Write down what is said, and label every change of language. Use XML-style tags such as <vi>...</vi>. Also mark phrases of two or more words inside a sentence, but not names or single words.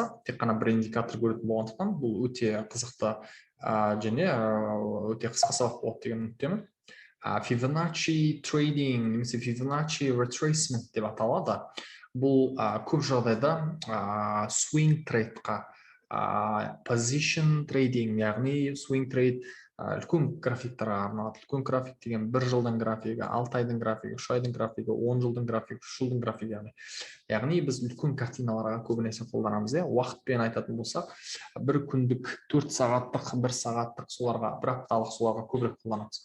<kk>Тек қана бір индикатор көретін болғандықтан, бұл өте қызықты және өте қысқа сабақ болады деген үміттемін.</kk> <en>Fibonacci trading</en> <kk>немесе</kk> <en>Fibonacci retracement</en> <kk>деп аталады. Бұл көп жағдайда swing трейдқа,</kk> <en>position trading,</en> <kk>яғни</kk> <en>swing trade</en> <kk>үлкен графиктарға арналады. Үлкен график деген 1 жылдың графигі, 6 айдың графигі, 3 айдың графигі, 10 жылдың графигі, 3 жылдың графигі. Яғни біз үлкен картиналарға көбінесе қолданамыз. Уақытпен айтатын болсақ, 1 күндік, 4 сағаттық, 1 сағаттық, соларға, 1 апталық соларға көбірек қолданамыз.</kk>